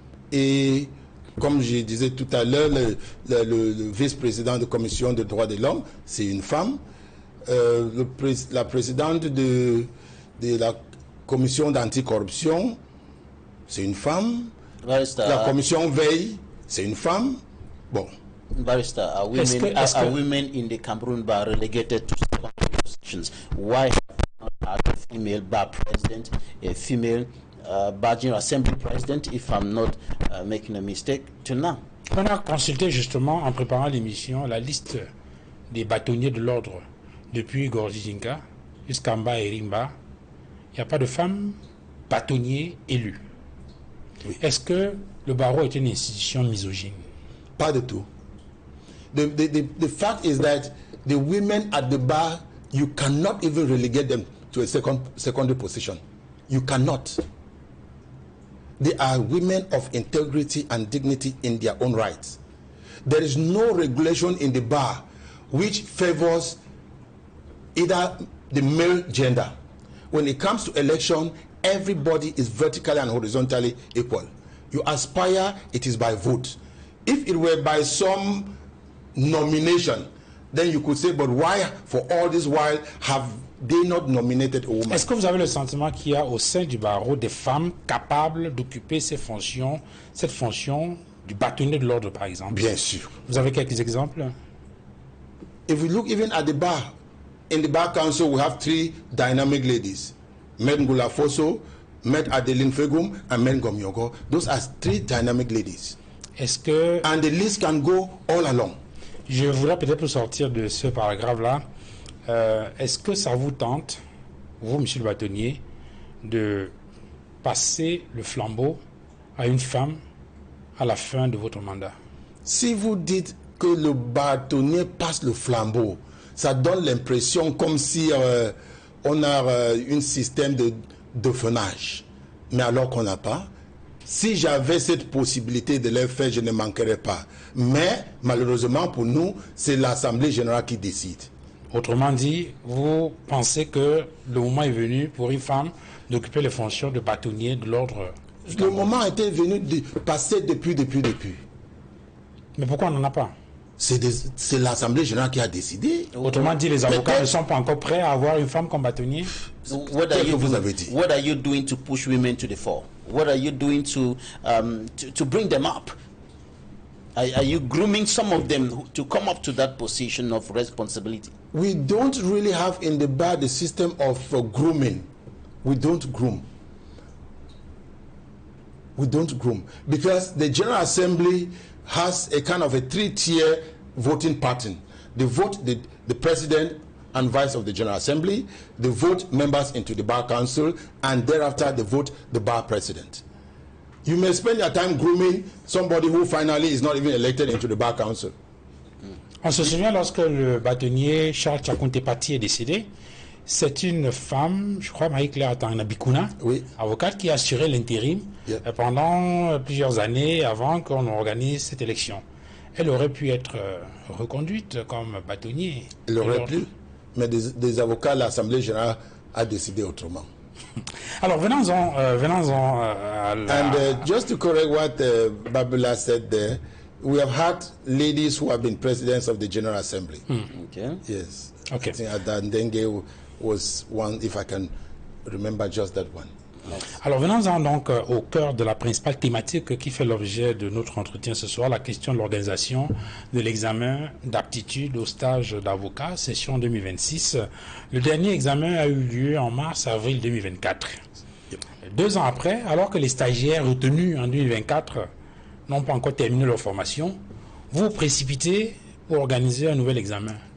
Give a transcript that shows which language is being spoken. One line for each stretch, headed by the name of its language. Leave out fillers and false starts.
French: Et comme je disais tout à l'heure, le vice-président de la commission des droits de l'homme, c'est une femme. La présidente de la commission d'anticorruption, c'est une femme.
English: Barrister,
French: la commission veille, c'est une femme. Bon.
English: Barrister, are women in the Cameroon bar relegated to secondary positions? Why have not a female bar president, a female bar general assembly president, if I'm not making a mistake, to now?
French: On a consulté justement en préparant l'émission la liste des bâtonniers de l'ordre depuis Gorjijinka jusqu'à Mba et Rimba. Il n'y a pas de femmes bâtonniers élus. Oui. Est-ce que le barreau est une institution misogyne? Pas du tout.
English: The fact is that the women at the bar, you cannot even relegate them to a secondary position. You cannot. They are women of integrity and dignity in their own rights. There is no regulation in the bar which favors either the male gender. When it comes to election, everybody is vertically and horizontally equal. You aspire, it is by vote. If it were by some nomination, then you could say, but why for all this while have they not nominated a woman?
French: Est-ce que vous avez le sentiment qu'il y a au sein du barreau des femmes capables d'occuper cette fonction du bâtonnier de l'ordre, par exemple? Bien sûr. Vous avez quelques exemples?
English: If we look even at the bar, in the bar council we have 3 dynamic ladies. Med Ngula Fosso, Med Adeline Fegum, and Med Gomyogo. Those are 3 dynamic ladies.
French: Est-ce que...
English: And the list can go all along.
French: Je voudrais peut-être sortir de ce paragraphe-là. Est-ce que ça vous tente, vous, monsieur le bâtonnier, de passer le flambeau à une femme à la fin de votre mandat? Si vous dites que le bâtonnier passe le flambeau, ça donne l'impression comme si on a un système de fenage. Mais alors qu'on n'a pas. Si j'avais cette possibilité de le faire, je ne manquerais pas. Mais malheureusement pour nous, c'est l'Assemblée générale qui décide. Autrement dit, vous pensez que le moment est venu pour une femme d'occuper les fonctions de bâtonnier de l'ordre? Le moment était venu de passer depuis. Mais pourquoi on n'en a pas? C'est l'Assemblée générale qui a décidé. Autrement dit, les avocats ne sont pas encore prêts à avoir une femme comme bâtonnier?
English: What are you doing to push women to the fore? What are you doing to bring them up? Are you grooming some of them to come up to that position of responsibility? We don't really have in the bar the system of grooming. We don't groom. We don't groom because the General Assembly has a kind of a 3-tier voting pattern. They vote the president and vice of the General Assembly, they vote members into the Bar Council, and thereafter they vote the Bar President. You may spend your time grooming somebody who finally is not even elected into the Bar Council.
French: On se souvient lorsque le bâtonnier Charles Tchakounte Pati est décédé, C'est une femme, je crois, Marie-Claire Tanabikuna, Oui. avocate qui a assuré l'intérim pendant plusieurs années avant qu'on organise cette élection. Elle aurait pu être reconduite comme bâtonnier. Elle aurait pu, mais des avocats, l'Assemblée générale a décidé autrement. Alors, venons-en à la...
English: And just to correct what Babula said there, we have had ladies who have been presidents of the General Assembly. Okay. Yes. Okay. I think Adandenge was one, if I can remember just that one.
French: Alors, venons-en donc au cœur de la principale thématique qui fait l'objet de notre entretien ce soir, la question de l'organisation de l'examen d'aptitude au stage d'avocat, session 2026. Le dernier examen a eu lieu en mars-avril 2024. 2 ans après, alors que les stagiaires retenus en 2024 n'ont pas encore terminé leur formation, vous vous précipitez pour organiser un nouvel examen.